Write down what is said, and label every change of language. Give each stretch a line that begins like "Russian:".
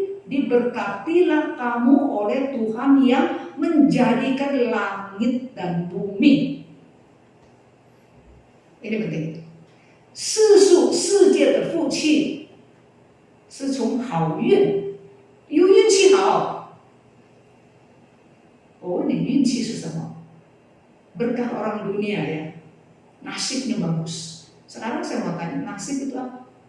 Indonesian: Diberkatilah kamu oleh Tuhan yang menjadikan langit dan bumi. Ini penting.
Chinese: 世界的福气是从好运，有运气好。我问你，运气是什么？
Indonesian: Berkah orang dunia ya, nasibnya bagus. Sekarang saya mau tanya, nasib itu apa?